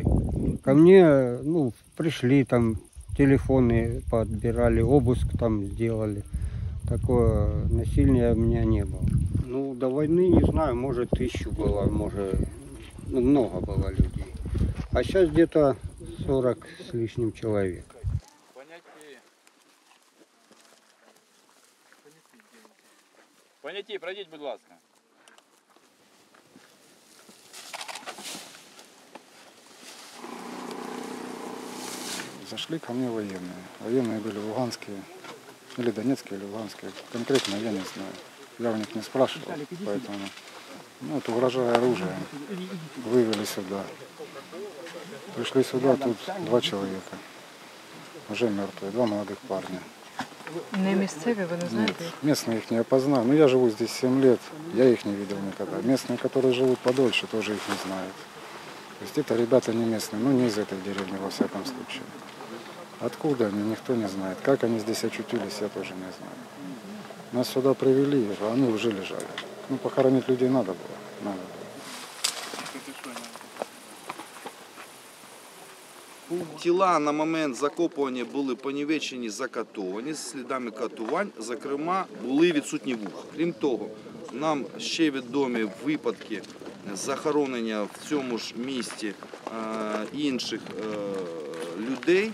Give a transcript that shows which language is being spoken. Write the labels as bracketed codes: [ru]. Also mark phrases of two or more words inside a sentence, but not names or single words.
[ru] Ко мне, ну, пришли там, телефоны подбирали, обыск там сделали. Такого насилия у меня не было. Ну, до войны, не знаю, может 1000 было, может, ну, много было людей. А сейчас где-то 40 с лишним человек. [uk] Поняття, пройдіть, будь ласка. [ru] Зашли ко мне военные. Военные были луганские, или донецкие, или луганские. Конкретно я не знаю. Я у них не спрашивал, поэтому вот, угрожая оружием, вывели сюда. Пришли сюда, тут 2 человека, уже мертвые, 2 молодых парня. [uk] Не місцеві, ви не знаєте? [ru] Нет, местные их не опознал. Ну, я живу здесь 7 лет, я их не видел никогда. Местные, которые живут подольше, тоже их не знают. То есть это ребята не местные, ну не из этой деревни во всяком случае. Откуда они, никто не знает. Как они здесь очутились, я тоже не знаю. Нас сюда привели, а они уже лежали. Ну, похоронить людей надо было. Надо было. [uk] Тіла на момент закопування були понівечені, закатовані з слідами катувань, зокрема, були відсутні вуха. Крім того, нам ще відомі випадки захоронення в цьому ж місті інших людей.